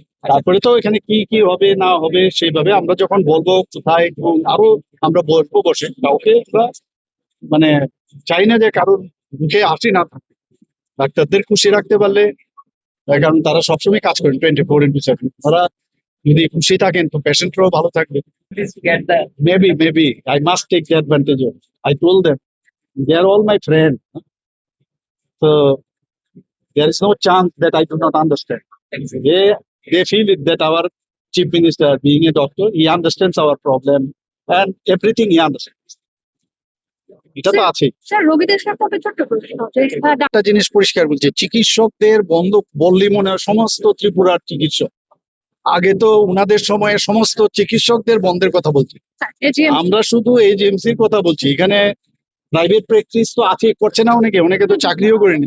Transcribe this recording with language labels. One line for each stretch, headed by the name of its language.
Bangla: তারপরে তো এখানে কি কি হবে না হবে সেইভাবে আমরা যখন বলবো কোথায় আরো আমরা বসবো, বসে কাউকে আমরা মানে চাই না যে কারোর মুখে হাসি না থাকে। ডাক্তারদের খুশি রাখতে পারলে, কারণ তারা সবসময় কাজ করেন 24/7, তারা যদি খুশি থাকেন তো পেশেন্টরাও ভালো থাকবে।
English: Maybe I must take the advantage of. I told them they are all my friends, so there is no chance that I do not understand. They feel it that our chief minister, being a doctor, he understands our problem and everything he understands.
Bangla: এটা তো আছে। Sir, রোগীদের সাথে ছোট্ট প্রশ্ন, একটা জিনিস পরিষ্কার বলছি, চিকিৎসকদের বন্ধ বললি মনে হয় সমস্ত ত্রিপুরার চিকিৎসক। আগে তো উনাদের সময়ে সমস্ত চিকিৎসকদের বন্ধের কথা বলছি, আমরা শুধু এজিএমসির কথা বলছি। এখানে প্রাইভেট প্র্যাকটিস তো আছে, করছে না অনেকে, অনেকে তো চাকরিও করেনি।